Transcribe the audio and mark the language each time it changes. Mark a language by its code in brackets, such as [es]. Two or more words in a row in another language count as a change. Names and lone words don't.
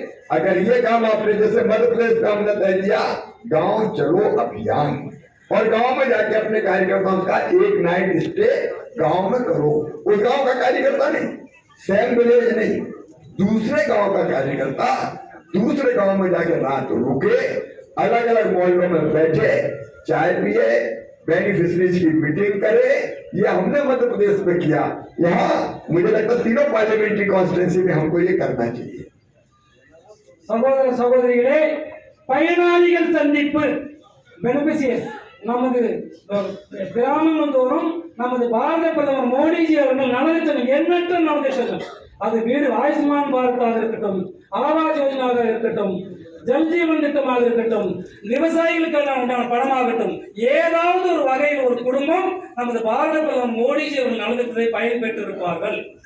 [hi] अगर ये काम आपने, जैसे मध्य प्रदेश में हमने तय किया गांव चलो अभियान, और गांव में जाके अपने कार्यकर्ताओं का एक [en] night stay [hi] गांव में करो, उस गांव का कार्यकर्ता नहीं, [en] same village [hi] नहीं, दूसरे गांव का कार्यकर्ता दूसरे गांव में जाके रात रुके, अलग अलग मोहल्लों में बैठे, चाय पिए, बेनिफिशरीज की मीटिंग करे। ये हमने मध्य प्रदेश में किया। यहाँ मुझे लगता है तीनों [en] parliamentary constituency [hi] में हमको ये करना चाहिए। [ta] சகோதர சகோதரிகளே, பயனாளிகள் சந்திப்பு பெனிஃபிஷியர்ஸ் நமது கிராமங்கள் தோறும் நமது பாரத பிரதமர் மோடிஜி அவர்கள் நலத்திட்டம் எண்ணற்ற நலத்திட்டங்கள், அது வீடு ஆயுஷ்மான் பாரதாக இருக்கட்டும், ஆவாஸ் யோஜனாவாக இருக்கட்டும், ஜல்ஜீவன் திட்டமாக இருக்கட்டும், விவசாயிகளுக்கான உண்டான பணமாகட்டும், ஏதாவது ஒரு வகையில் ஒரு குடும்பம் நமது பாரத பிரதமர் மோடிஜி அவர்கள் நலத்திட்டத்தை பயன்பெற்று இருப்பார்கள்.